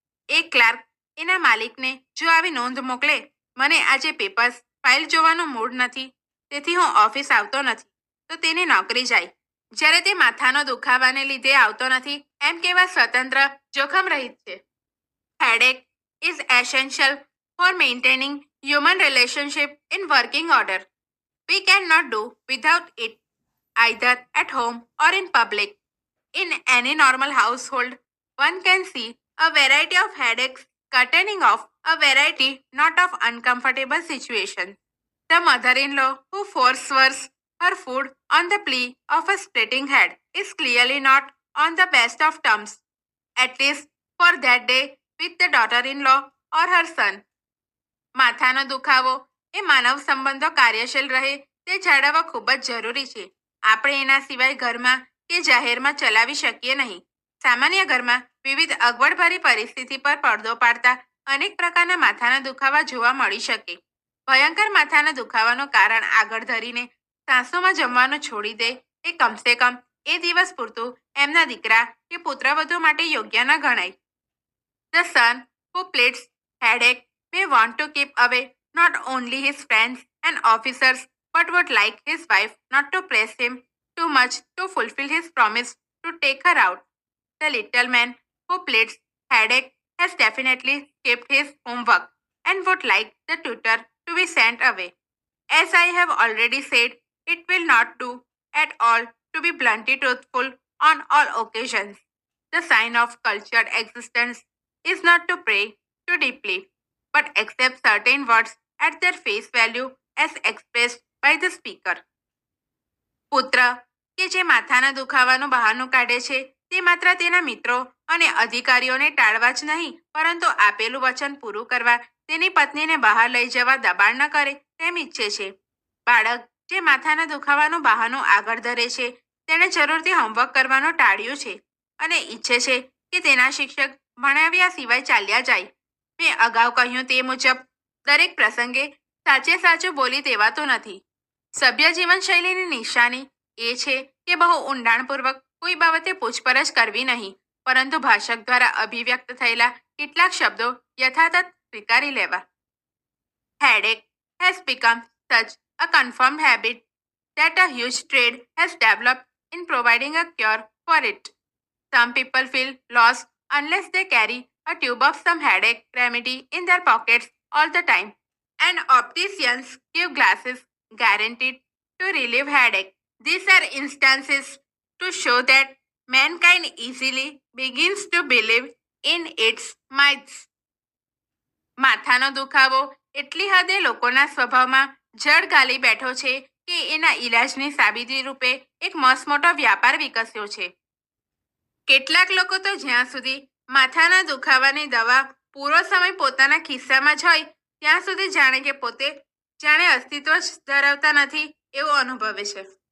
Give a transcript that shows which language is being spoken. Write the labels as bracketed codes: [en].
[gu] એક ક્લાર્ક એના માલિકને જો આવી નોંધ મોકલે, મને આજે પેપર્સ ફાઇલ જોવાનું મૂડ નથી, તેથી હું ઓફિસ આવતો નથી, તો તેની નોકરી જાય. જ્યારે તે માથાનો દુખાવાને લીધે આવતો નથી, એમ કહેવા સ્વતંત્ર જોખમ રહિત છે. [en] Headache is essential for maintaining human relationship in working order. We cannot do without it, either at home or in public. In any normal household, one can see a variety of headaches containing of a variety not of uncomfortable situations. The mother-in-law who forswears her food on the plea of a splitting head is clearly not on the best of terms, at least for that day, with the daughter-in-law or her son. [gu] માથાનો દુખાવો એ માનવ સંબંધો કાર્યશીલ રહે તે જાળવવા ખૂબ જ જરૂરી છે. આપણે એના સિવાય ઘરમાં કે જાહેરમાં ચલાવી શકીએ નહીં. સામાન્ય ઘરમાં વિવિધ અગવડભરી પરિસ્થિતિ પર પડદો પાડતા અનેક પ્રકારના માથાના દુખાવા જોવા મળી શકે. ભયંકર માથાના દુખાવાનું કારણ આગળ ધરીને સાસુમાં જમવાનું છોડી દે એ કમસે કમ એ દિવસ પૂરતું એમના દીકરા કે પુત્રવધુ માટે યોગ્ય ન ગણાય. [en] The son who pleads headache may want to keep away not only his friends and officers but would like his wife not to press him too much to fulfill his promise to take her out. The little man who pleads headache has definitely skipped his homework and would like the tutor to be sent away. As I have already said, it will not do at all to be bluntly truthful on all occasions. The sign of cultured existence is not to pray too deeply, but accept certain words at their face value as expressed by the speaker. [gu] પુત્ર કે જે માથાના દુખાવાનું બહાનું કાઢે છે તે માત્ર તેના મિત્રો અને અધિકારીઓને ટાળવા જ નહીં, પરંતુ આપેલું વચન પૂરું કરવા તેની પત્નીને બહાર લઈ જવા દબાણ ન કરે તેમ ઈચ્છે છે. બાળક જે માથાના દુખાવાનું બહાનું આગળ ધરે છે તેણે જરૂરથી હોમવર્ક કરવાનું ટાળ્યું છે અને ઈચ્છે છે કે તેના શિક્ષક ભણાવ્યા સિવાય ચાલ્યા જાય. મેં અગાઉ કહ્યું તે મુજબ દરેક પ્રસંગે સાચે સાચું બોલી દેવાતું નથી. સભ્ય જીવનશૈલીની નિશાની એ છે કે બહુ ઊંડાણપૂર્વક કોઈ બાબતે પૂછપરછ કરવી નહીં, પરંતુ ભાષક દ્વારા અભિવ્યક્ત થયેલા કેટલાક શબ્દો યથાતથ સ્વીકારી લેવા. [en] Headache has become such a confirmed habit that a huge trade has developed in providing a cure for it. Some people feel lost unless they carry a tube of some headache remedy in their pockets all the time. And opticians give glasses guaranteed to relieve headache. These are instances to show that mankind easily begins to believe in its myths. [gu] માથાનો દુખાવો એટલી હદે લોકોના સ્વભાવમાં જડ ગાલી બેઠો છે કે એના ઈલાજની સાબિતી રૂપે એક મસમોટો વ્યાપાર વિકસ્યો છે. કેટલાક લોકો તો જ્યાં સુધી માથાના દુખાવાની દવા પૂરો સમય પોતાના ખિસ્સામાં જ હોય ત્યાં સુધી જાણે કે પોતે જાણે અસ્તિત્વ જ ધરાવતા નથી એવું અનુભવે છે.